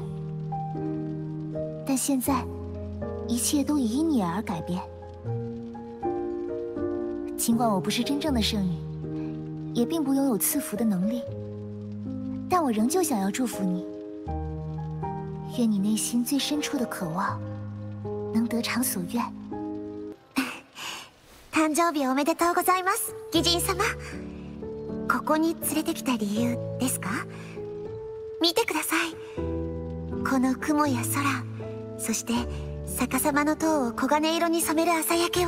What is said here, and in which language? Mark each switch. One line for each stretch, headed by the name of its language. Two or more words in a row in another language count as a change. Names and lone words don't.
Chinese: 但现在，一切都已因你而改变。尽管我不是真正的圣女，也并不拥有赐福的能力，但我仍旧想要祝福你。愿你内心最深处的渴望能得偿所愿。
Japanese: 誕生日おめでとうございます、義人様。ここに連れてきた理由ですか？見てください。この雲や空、そして逆さまの塔を黄金色に染める朝焼けを。